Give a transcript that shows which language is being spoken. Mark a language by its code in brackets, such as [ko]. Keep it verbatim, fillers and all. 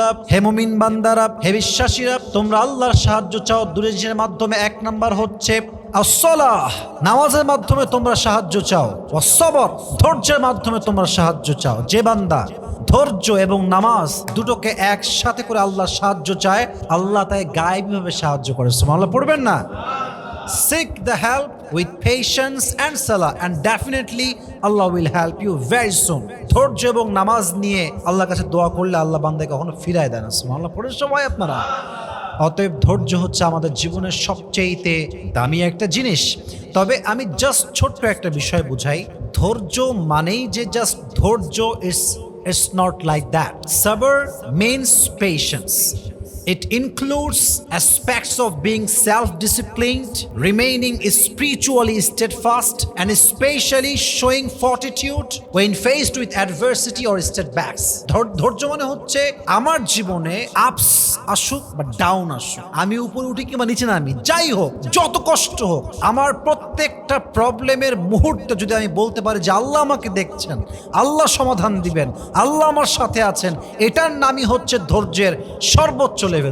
[bn] হে মুমিন বান্দারা, হে বিশ্বাসীরা, তোমরা আল্লাহর সাহায্য চাও দুটি জিনিসের মাধ্যমে। এক নাম্বার হচ্ছে আসসালাহ, নামাজের মাধ্যমে তোমরা সাহায্য চাও। ওয়াসসবর, ধৈর্যের মাধ্যমে তোমরা সাহায্য চাও। যে বান্দা ধৈর্য এবং নামাজ দুটোকে একসাথে করে আল্লাহর সাহায্য চায়, আল্লাহ তাকে গায়েবীভাবে সাহায্য করে। সুবহানাল্লাহ পড়বেন না? [en] Seek the help with patience and salah, and definitely Allah will help you very soon. [bn] ধৈর্য এবং নামাজ নিয়ে আল্লাহর কাছে দোয়া করলে আল্লাহ বান্দাকে কখনো ফিরায় দেন না। সুবহানাল্লাহ পড়ে সবাই আপনারা। অতএব ধৈর্য হচ্ছে আমাদের জীবনের সবচেয়েতে দামি একটা জিনিস। তবে আমি জাস্ট ছোট্ট একটা বিষয় বুঝাই, ধৈর্য মানেই যে জাস্ট ধৈর্য, [en] It's it's not like that. সবর means patience. It includes aspects of being self-disciplined, remaining spiritually steadfast, and especially showing fortitude when faced with adversity or setbacks. [bn] ধৈর্য মানে হচ্ছে আমার জীবনে আপস আসুক বা ডাউন আসুক, আমি উপরে উঠি কিংবা নিচে নামি, যাই হোক, যত কষ্ট হোক, আমার প্রত্যেকটা প্রবলেমের মুহূর্তে যদি আমি বলতে পারি যে আল্লাহ আমাকে দেখছেন, আল্লাহ সমাধান দিবেন, আল্লাহ আমার সাথে আছেন, এটার নামই হচ্ছে ধৈর্যের সর্বোচ্চ লেভেল।